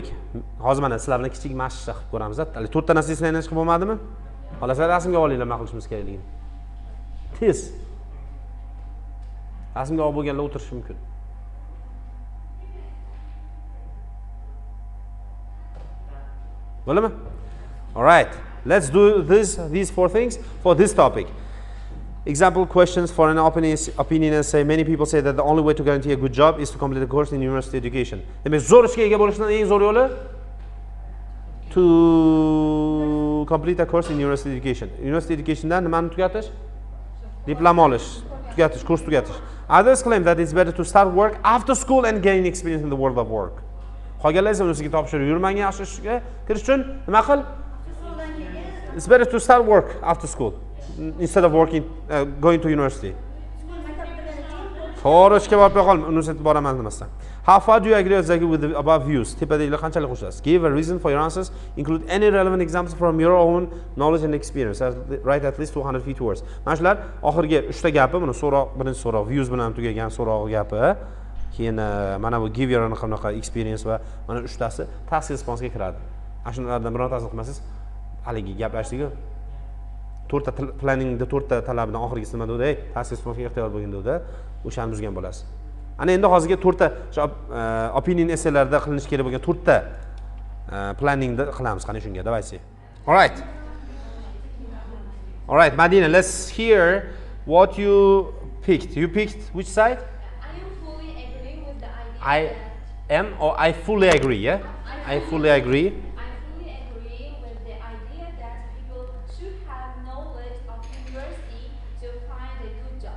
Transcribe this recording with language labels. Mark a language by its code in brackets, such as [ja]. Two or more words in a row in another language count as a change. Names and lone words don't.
[uz] Hozir mana sizlar bilan kichik mashq qilib ko'ramiz. Hali 4 ta narsa esingizdan chiqib bo'lmadimi? Xolos, rasmga olinglar, nima qilishimiz kerakligini. Tez. Rasmga olib bo'lganlar o'tirishi mumkin. Bo'ladimi? [en] All right. Let's do these 4 things for this topic. Example questions for an opinion and say many people say that the only way to guarantee a good job is to complete a course in university education. [uz] Demak, zo'r ishga ega bo'lishning eng zo'r yo'li [en] to complete a course in university education. University educationdan [uz] nimani tugatish? Diplom olish, tugatish, kurs tugatish. [en] Others claim that it's better to start work after school and gain experience in the world of work. [uz] Qolganlar esa unisiga topshirib yurmang, yaxshi ishga kirish uchun nima qil? [en] It's better to start work after school instead of going to university. [uz] To'g'ri ishga borib qolma, universitetga boraman demasdan. [en] How far do you agree with the above views? [uz] Tepadagilar qanchalik qo'shasiz? [en] Give a reason for your answers. Include any relevant examples from your own knowledge and experience. Write at least 250 words. [uz] Mana shular oxirgi 3 ta gapi, buni so'roq, birinchi so'roq views bilan tugagan so'roq gapi. Keyin mana bu [en] give your [uz] anaqa experience va mana 3 tasi [en] task response [uz] ga kiradi. Ana shulardan birortasini qilmasangiz, haligi gaplashdiki 4 ta planningda 4 ta talabidan oxirgisi nima dedi? [en] Task response [uz] ga ehtiyoj bo'lgan dedi. O'shani buzgan bo'lasiz. Ana endi hozirga 4 ta opinion essaylarda qilinish kerak bo'lgan 4 ta planningda qilamiz. Qani shunga, давайте. [en] All right, Madina, let's hear what you picked. You picked which side? I fully agree, yeah? I fully agree. I fully agree with the idea that people should have knowledge of university to find a good job.